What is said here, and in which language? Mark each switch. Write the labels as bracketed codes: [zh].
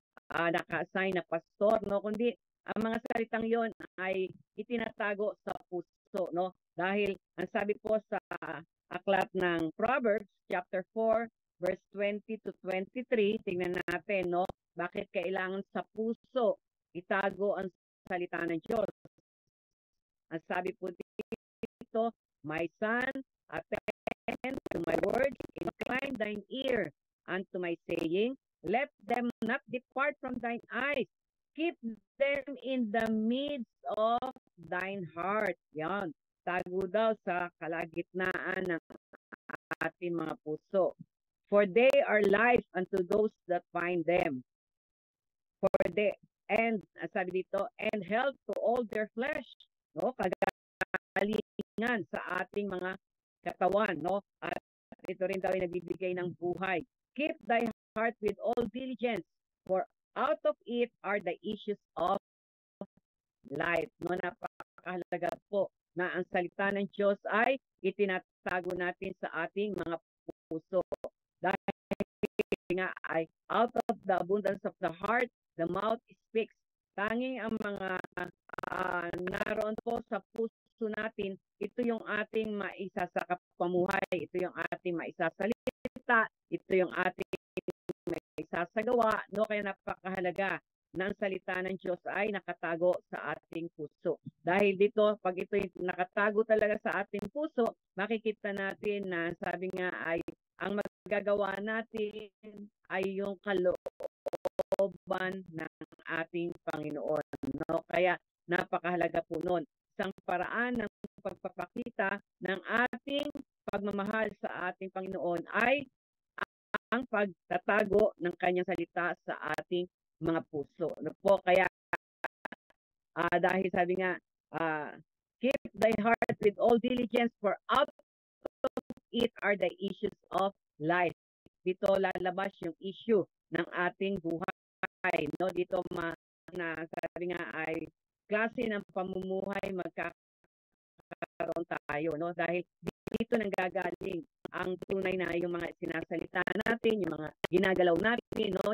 [tl] naka-assign na pastor, no, kundi ang mga salitang yon ay itinatago sa puso, no, dahil ang sabi po sa aklat ng [en] Proverbs chapter 4 verse 20 to 23, [tl] tingnan natin, no, bakit kailangan sa puso itago ang salita ng Diyos. Ang sabi po dito, [en] my son, attend to my word, incline thine ear unto my saying, let them not depart from thine eyes. Keep them in the midst of thine heart. [tl] Yan. Tago daw sa kalagitnaan ng ating mga puso. [en] For they are life unto those that find them. And [tl] sabi dito, [en] and health to all their flesh. [tl] No? Kagalingan sa ating mga katawan. No? At ito rin daw ay nagbibigay ng buhay. [en] Keep thy heart with all diligence, for out of it are the issues of life. [tl] No, napakahalaga po na ang salita ng Diyos ay itinatago natin sa ating mga puso. Dahil nga ay [en] out of the abundance of the heart, the mouth speaks. [tl] Tanging ang mga naroon po sa puso natin, ito yung ating maisasakapamuhay, ito yung ating maisasalita, ito yung ating maisasagawa, no? Kaya napakahalaga na ang salita ng Diyos ay nakatago sa ating puso. Dahil dito, pag ito nakatago talaga sa ating puso, makikita natin na sabi nga ay ang magagawa natin ay yung kalooban ng ating Panginoon. No? Kaya napakahalaga po nun. Isang paraan ng pagpapakita ng ating pagmamahal sa ating Panginoon ay ang pagtatago ng kanyang salita sa ating mga puso. No po? Kaya dahil sabi nga, [en] keep thy heart with all diligence, for out of it are the issues of life. [tl] dito lalabas yung issue ng ating buhay. No? Dito na sabi nga ay klase ng pamumuhay magkakaroon tayo. No? Dahil dito nanggagaling ang tunay na yung mga sinasalita natin, yung mga ginagalaw natin, no?